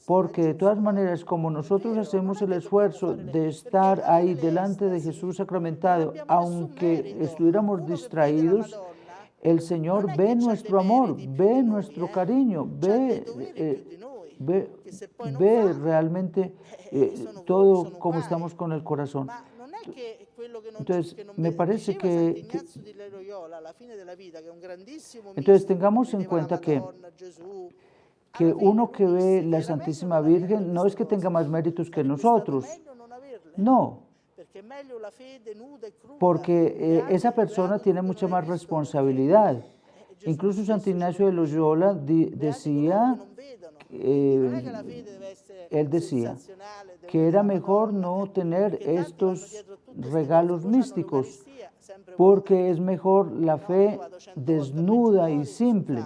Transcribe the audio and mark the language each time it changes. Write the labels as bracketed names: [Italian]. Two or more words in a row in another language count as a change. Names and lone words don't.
[Spanish] porque de todas maneras, como nosotros hacemos el esfuerzo de estar ahí delante de Jesús sacramentado, aunque estuviéramos distraídos, el Señor ve nuestro amor, ve nuestro cariño, ve realmente todo como estamos con el corazón. [Italian] Ma non è che quello che non, [Spanish] Entonces, [Italian] che non [Spanish] me [Italian] vede. [Spanish] parece [Italian] Diceva [Spanish] que [Italian] Sant'Ignazio di Loyola alla fine della vita, che è un grandissimo [Spanish] entonces [Italian] mistico, [Spanish] tengamos en [Italian] vedeva [Spanish] cuenta [Italian] la [Spanish] que [Italian] Madonna, Gesù. [Spanish] que [Italian] Alla fine [Spanish] uno [Italian] lui [Spanish] que ve [Italian] disse [Spanish] la [Italian] che era meglio [Spanish] Santísima [Italian] non averle [Spanish] Virgen no es [Italian] queste [Spanish] que tenga [Italian] cose. [Spanish] más méritos que [Italian] Sarebbe stato [Spanish] nosotros, [Italian] meglio non averle. [Spanish] no, [Italian] Perché è meglio la fede nuda e cruda. [Spanish] porque esa persona tiene mucha más responsabilidad. Incluso Santo Ignacio de Loyola decía, él decía que era mejor no tener estos regalos místicos, porque es mejor la fe desnuda y simple.